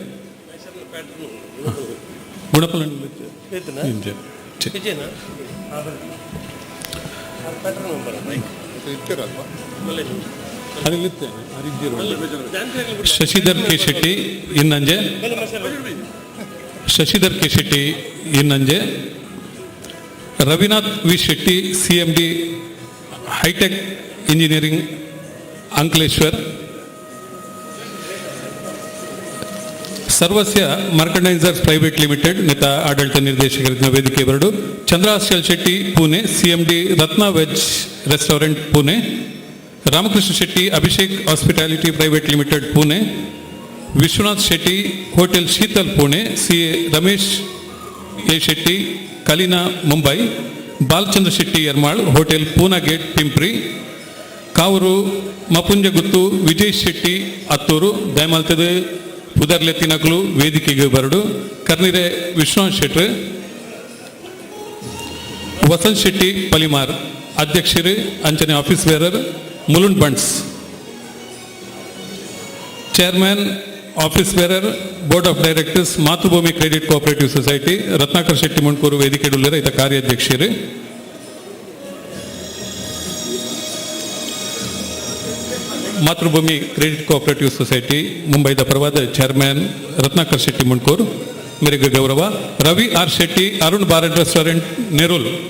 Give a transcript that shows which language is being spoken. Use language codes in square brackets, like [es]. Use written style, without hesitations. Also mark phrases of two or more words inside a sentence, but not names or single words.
[tcy] ಗುಣಪಾಲ ಶಶಿಧರ್ ಕೆ ಶೆಟ್ಟಿ ಇನ್ನಂಜೆ ರವಿನಾಥ್ ವಿ ಶೆಟ್ಟಿ CMD ಹೈಟೆಕ್ ಇಂಜಿನಿಯರಿಂಗ್ ಅಂಕಲೇಶ್ವರ್ ಸರ್ವಸ್ಯ ಮರ್ಕಂಡೈಸರ್ಸ್ ಪ್ರೈವೇಟ್ ಲಿಮಿಟೆಡ್ ನಿತ ಆಡಳಿತ ನಿರ್ದೇಶಕರ ವೇದಿಕೆ ಬರಡು ಚಂದ್ರಾಚಲ್ ಶೆಟ್ಟಿ ಪುಣೆ ಸಿಎಂಡಿ ರತ್ನ ವೆಜ್ ರೆಸ್ಟೋರೆಂಟ್ ಪುಣೆ ರಾಮಕೃಷ್ಣ ಶೆಟ್ಟಿ ಅಭಿಷೇಕ್ ಹಾಸ್ಪಿಟಾಲಿಟಿ ಪ್ರೈವೇಟ್ ಲಿಮಿಟೆಡ್ ಪುಣೆ ವಿಶ್ವನಾಥ್ ಶೆಟ್ಟಿ ಹೋಟೆಲ್ ಶೀತಲ್ ಪುಣೆ ಸಿಎ ರಮೇಶ್ ಎ ಶೆಟ್ಟಿ ಕಲಿನಾ ಮುಂಬೈ ಬಾಲಚಂದ್ರ ಶೆಟ್ಟಿ ಯರ್ಮಾಳ್ ಹೋಟೆಲ್ ಪೂನಾ ಗೇಟ್ ಪಿಂಪ್ರಿ ಕಾವೂರು ಮಪುಂಜಗುತ್ತು ವಿಜಯ್ ಶೆಟ್ಟಿ ಅತ್ತೂರು ದಯಮಾಲ್ತದ ಪುದರ್ಲೆತ್ತಿನಕಲು ವೇದಿಕೆಗೆ ಬರಡು ಕರ್ನಿರೆ ವಿಶ್ವನಾಥ್ ಶೆಟ್ಟಿ ವಸಂತ್ ಶೆಟ್ಟಿ ಪಲಿಮಾರ್ ಅಧ್ಯಕ್ಷರು ಅಂಚನೆ [en] office bearer [tcy] ಮುಲುಂಡ್ ಬಂಡ್ಸ್ [en] chairman office bearer board of directors [tcy] ಮಾತೃಭೂಮಿ ಕ್ರೆಡಿಟ್ ಕೋಆಪರೇಟಿವ್ ಸೊಸೈಟಿ ರತ್ನಾಕರ್ ಶೆಟ್ಟಿ ಮುಣ್ಕೂರು ವೇದಿಕೆ ಇತ ಕಾರ್ಯಾಧ್ಯಕ್ಷರು ಮಾತೃಭೂಮಿ ಕ್ರೆಡಿಟ್ ಕೋಆಪರೇಟಿವ್ ಸೊಸೈಟಿ ಮುಂಬೈದ ಪರವಾದ ಚೇರ್ಮನ್ ರತ್ನಾಕರ್ ಶೆಟ್ಟಿ ಮುಣ್ಕೂರು ಮೇರೆಗೆ ಗೌರವ ರವಿ ಆರ್ ಶೆಟ್ಟಿ ಅರುಣ್ ಬಾರ್ ಅಂಡ್ ರೆಸ್ಟೋರೆಂಟ್ ನೆರೂಲ್